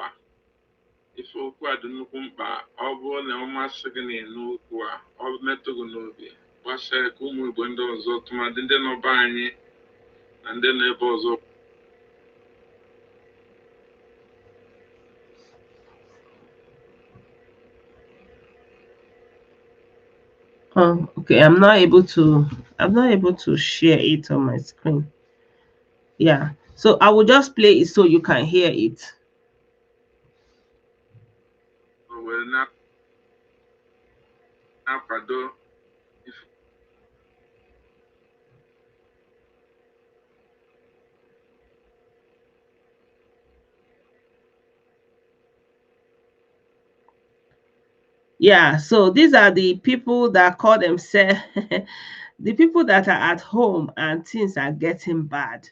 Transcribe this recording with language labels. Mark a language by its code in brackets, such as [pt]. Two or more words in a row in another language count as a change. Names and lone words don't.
[ig] Ife okwu a dị nnukwu mkpa. Ọ bụrụ na ọ masị gị na ịnụ okwu a, ọ metụ gị n'obi, gbasaa ka ụmụ Igbo ndị ọzọ tụmadị ndị nọ be anyị na ndị nọ ebe ọzọ. [en] Oh, okay. I'm not able to share it on my screen. Yeah. So I will just play it so you can hear it. [ig] Were na-akwado ife. [en] Yeah, so these are the people that call themselves the people that are at home and things are getting bad.